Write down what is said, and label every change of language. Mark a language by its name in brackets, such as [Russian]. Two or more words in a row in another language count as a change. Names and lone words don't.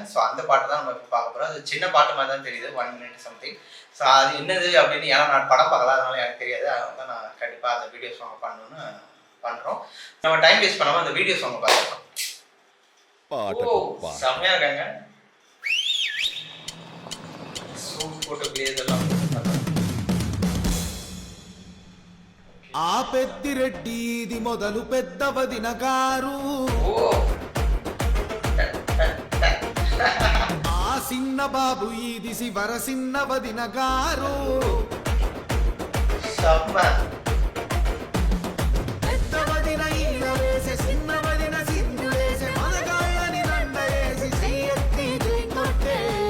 [Tamil] ஸோ அந்த பாட்டு தான் நம்ம இப்போ பார்க்க போகிறோம். அது சின்ன பாட்டு மாதிரி தான் தெரியுது, [English] 1 minute something. [Tamil] ஸோ அது என்னது அப்படின்னு, ஏன்னா நான் படம் பார்க்கல, அதனால எனக்கு தெரியாது. அதனால தான் நான் கண்டிப்பாக அந்த [English] video song [Tamil] பண்ணணும்னு பண்ணுறோம். நம்ம [English] time waste [Tamil] பண்ணாமல் அந்த [English] video songai [Tamil] பார்க்கலாம். ஓ, செம்மையாக இருக்காங்க. [Telugu] ఆ పెద్దిరెడ్డి ఇది మొదలు పెద్ద వదిన గారు, ఆ సిన్న బాబు ఇది శివర సిన్న వదిన గారు, పెద్ద వదిన ఈల వేసే సిన్న వదిన సింధు వేసే మనగాళ్ళని దండ వేసి చెయ్యెత్తి కొట్టే.